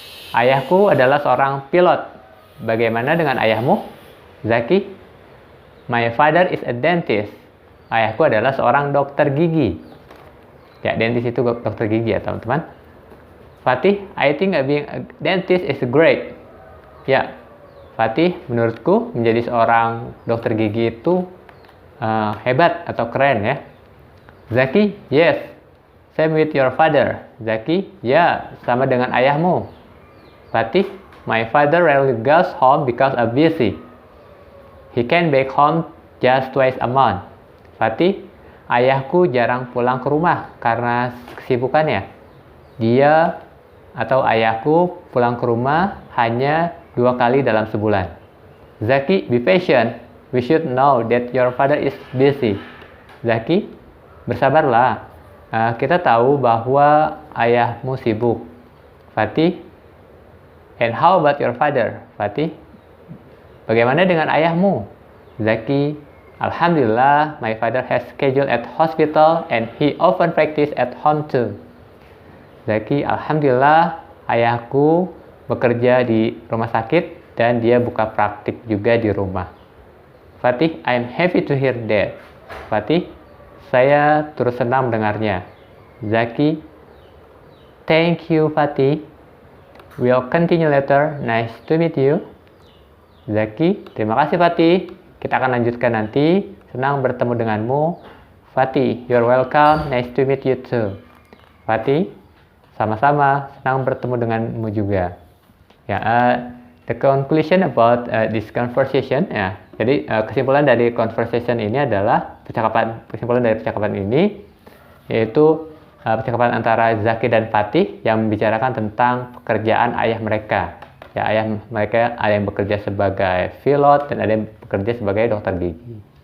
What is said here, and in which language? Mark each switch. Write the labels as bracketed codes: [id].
[id] Ayahku adalah seorang pilot. Bagaimana dengan ayahmu? Zaki. [en] My father is a dentist. [id] Ayahku adalah seorang dokter gigi. Ya, dentist itu dokter gigi ya, teman-teman. [en] Fatih, I think being a dentist is great. [id] Ya, Fatih, menurutku menjadi seorang dokter gigi itu hebat atau keren ya. Zaki, yes. [en] Same with your father. [id] Zaki, ya, sama dengan ayahmu. [en] Fatih, my father rarely goes home because of busy. He can back home just twice a month. [id] Fatih, ayahku jarang pulang ke rumah karena kesibukannya. Dia atau ayahku pulang ke rumah hanya 2 kali dalam sebulan. [en] Zaki, be patient. We should know that your father is busy. [id] Zaki, bersabarlah. Kita tahu bahwa ayahmu sibuk. [en] Fatih, and how about your father? [id] Fatih, bagaimana dengan ayahmu? [en] Zaki, Alhamdulillah, my father has schedule at hospital and he often practice at home too. [id] Zaki, Alhamdulillah, ayahku bekerja di rumah sakit dan dia buka praktik juga di rumah. [en] Fatih, I'm happy to hear that. [id] Fatih, saya turut senang mendengarnya. [en] Zaki, thank you Fatih. We'll continue later. Nice to meet you. Zaki, [id] terima kasih [en] Fatih. [id] Kita akan lanjutkan nanti. Senang bertemu denganmu. Fatih, [en] you're welcome. Nice to meet you too. Fatih, [id] sama-sama. Senang bertemu denganmu juga. [en] Ya, the conclusion about this conversation. [id] Ya, jadi kesimpulan dari conversation ini adalah kesimpulan dari percakapan ini yaitu percakapan antara Zaki dan Fatih yang membicarakan tentang pekerjaan ayah mereka. Ya, ayah mereka ada yang bekerja sebagai pilot dan ada yang bekerja sebagai dokter gigi.